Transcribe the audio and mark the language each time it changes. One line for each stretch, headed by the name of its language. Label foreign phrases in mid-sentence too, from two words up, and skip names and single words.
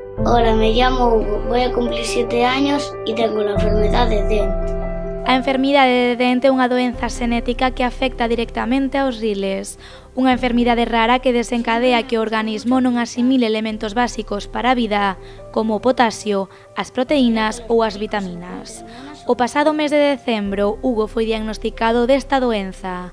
Spanish: Hola, me llamo Hugo, voy a cumplir 7 años y tengo la enfermedad de Dent.
Galician: A enfermidade de Dent é unha doenza xenética que afecta directamente aos riles, unha enfermidade rara que desencadea que o organismo non asimile elementos básicos para a vida, como o potasio, as proteínas ou as vitaminas. O pasado mes de decembro, Hugo foi diagnosticado desta doenza.